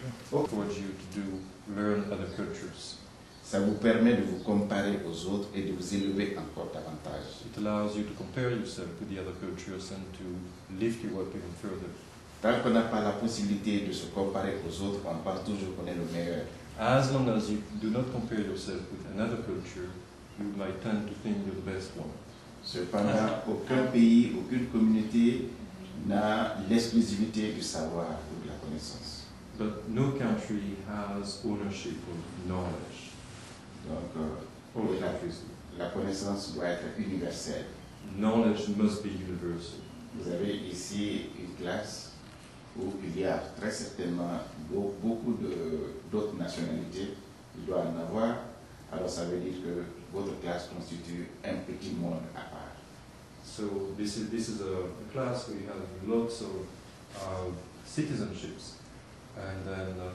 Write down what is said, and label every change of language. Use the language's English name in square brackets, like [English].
[English] What would you do, learn other cultures? [French] Ça vous permet de vous comparer aux autres et de vous élever encore davantage. [English] It allows you to compare yourself to the other cultures and to lift you up even further. [French] Tant qu'on n'a pas la possibilité de se comparer aux autres, on pense toujours qu'on est le meilleur. [English] As long as you do not compare yourself with another culture, you might tend to think you're the best one. [French] Cependant, aucun pays, aucune communauté n'a l'exclusivité du savoir ou de la connaissance. [English] But no country has ownership of knowledge. [French] Donc, la connaissance doit être universelle. [English] Knowledge must be universal. [French] Vous avez ici une classe où il y a très certainement beaucoup d'autres nationalités. Il doit en avoir. Alors ça veut dire que votre classe constitue un petit monde à part. [English] So this is a class where you have lots of citizenships, and then